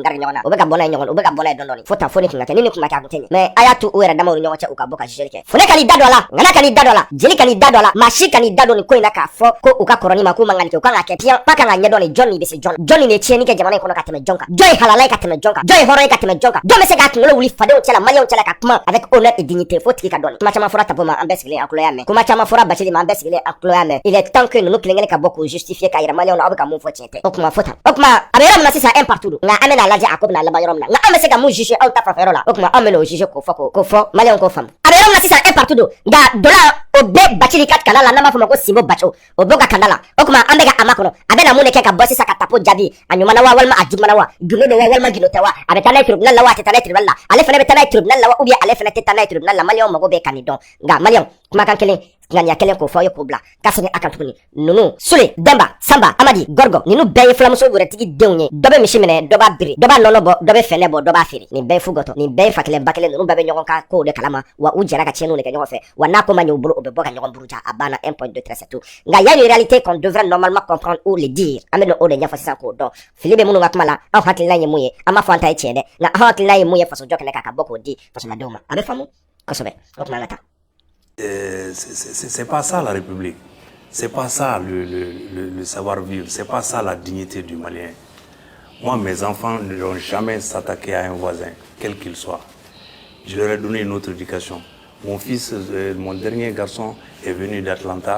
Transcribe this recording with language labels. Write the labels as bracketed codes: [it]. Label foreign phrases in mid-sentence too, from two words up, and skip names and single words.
[bm] kungari ɲɔgɔn na u bɛ ka bɔ n'a ye ɲɔgɔn na u bɛ ka bɔ n'a ye dɔɔni fo tan fo ni kun ka kɛ ni nin kun ma kɛ a kun tɛ ɲɛ mais a y'a to u yɛrɛ damaw ni ɲɔgɔn cɛ u ka bɔ ka jugeli kɛ Fune ka n'i da don a la Ngana ka n'i da don a la Jeli ka n'i da don a la maa si ka n'i da don nin ko in na k'a fɔ ko u ka kɔrɔ ni ma k'u man ka nin kɛ u kan ka kɛ piyan pas kan ka ɲɛdɔn nin jɔn nin bɛ se jɔn jɔn nin de ye tiɲɛni kɛ jamana in kɔnɔ ka tɛmɛ jɔn kan jɔn ye halala ye ka tɛmɛ jɔn kan jɔn ye hɔrɔn ye ka tɛmɛ jɔn kan jɔn bɛ se k'a kunkolo wuli fadenw cɛla Maliens cɛla ka kuma [fr] avec honneur et dignité [bm] fo tigi ka dɔn kuma caman fɔra Tapo ma an bɛɛ sigilen an tulo y'a mɛn kuma caman fɔra Bathily ma an bɛɛ sigilen an tulo y'a mɛn [fr] il est temps que [bm] ninnu kelen kelen ka bɔ k'u justifier k'a yira Maliens na aw bɛ ka mun fɔ tiɲɛ tɛ o kuma fo tan o kuma a bɛ yɔrɔ min na sisan [fr] un partout [bm] don nka an bɛna lajɛ a ko bɛna laban yɔrɔ min na nka an bɛ se ka mun juger aw ta fanfɛ yɔrɔ la o kuma an bɛ n'o juger k'o fɔ Maliens k'o faamu a bɛ yɔrɔ min na sisan [fr] un partout [bm] don nka dɔ la o bɛɛ Bathily ka kanda la n'an b'a fɔ ma ko Simbo Bacho o b'o ka kanda la o kuma an bɛ ka a makɔnɔ a bɛ na mun de kɛ ka bɔ sisan ka Tapo jaabi a ɲuman na wa walima a juguman na wa gundo don wa walima gindo tɛ wa a bɛ taa n'a ye tribunal la wa a tɛ taa n'a ye tribunal la ale fana bɛ taa n'a ye tribunal la wa [fr] ou bien [bm] ale fana tɛ taa n'a ye tribunal la Maliens mago bɛ ka nin dɔn nka Maliens kumakan kelen ŋaniya kelen k'o fɔ aw ye k'o bila ka segin a kan tuguni ninnu Sule Demba Samba Amadi Gorgo ninnu bɛɛ ye filamuso wɛrɛtigi denw ye dɔ bɛ misi minɛ dɔ b'a biri dɔ b'a nɔnɔ bɔ dɔ bɛ fɛnɛ bɔ dɔ b'a feere nin bɛɛ ye fugɔtɔ nin bɛɛ ye fa kelen ba kelen ninnu bɛɛ bɛ ɲɔgɔn ka kow de kalama wa u jɛra ka tiɲɛniw de kɛ ɲɔgɔn fɛ wa n'a ko ma ɲɛ u bolo u bɛ bɔ ka ɲɔgɔn buruja a banna 1.2 [fr] très c'est tout [bm] nka [fr] y a une réalité qu'on devrait normalement comprendre ou le dire [bm] an bɛ n'o de ɲɛfɔ sisan k'o dɔn fili bɛ minnu ka kuma la aw hakilina ye mun ye an b'a fɔ an ta ye tiɲɛ dɛ nka aw hakilina ye mun ye fasojɔ kɛnɛ kan ka bɔ k'o di fasodenw ma a bɛ faamu kosɛbɛ o tuma an ka taa. [fr] C'est pas ça la République, c'est pas ça le savoir-vivre, c'est pas ça la dignité du Malien. Moi, mes enfants ne vont jamais s'attaquer à un voisin, quel qu'il soit. Je leur ai donné une autre éducation. Mon fils, mon dernier garçon, est venu d'Atlanta.